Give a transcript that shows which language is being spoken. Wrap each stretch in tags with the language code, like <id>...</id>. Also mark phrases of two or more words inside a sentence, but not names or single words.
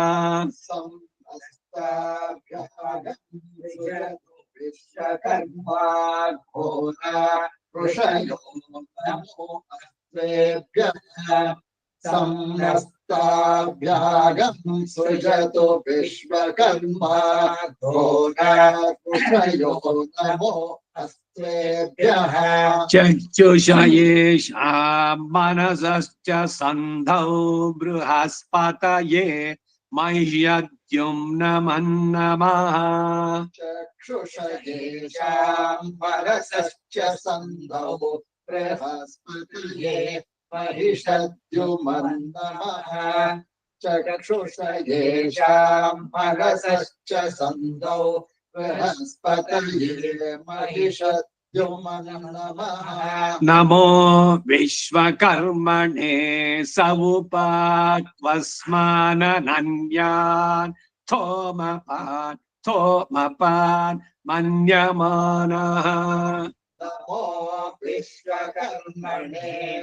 <sa>ವಿಶ್ವಕರ್ಮ ಘೋರಾ ಋಷಯೋ ನಮೋ ಅಸ್ತ್ವೇಭ್ಯಃ. ಸಂನಸ್ತಾಭ್ಯಾಗಂ ಸೃಜತು ವಿಶ್ವಕರ್ಮ ಘೋರಾ ಋಷಯೋ ನಮೋ ಅಸ್ತ್ವೇಭ್ಯಃ. ಚಕ್ಷುಷಯೇಷಾಂ ಮನಸಶ್ಚ ಸಂಧೌ ಬೃಹಸ್ಪತಯೇ ಮಹ್ಯದ್ಯುಮ್ನಮನ್ನಮಃ. ಚಕ್ಷುಷಯೇಷಾಂ ಮನಸಶ್ಚ ಸಂಧೌ ಬೃಹಸ್ಪತಯೇ ಮಹಿಷದ್ಯುಮ್ನಮಃ. ಚಕ್ಷುಷಯೇಷಾಂ ಮನಸಶ್ಚ ಸಂಧೌ ಬೃಹಸ್ಪತಯೇ ಮಹಿಷದ್ಯುಮ್ನಮಃ. नमो विश्वकर्मणे समुपात्वस्मानन्यान् थोमपान् मन्यमानः नमो विश्वकर्मणे</sa>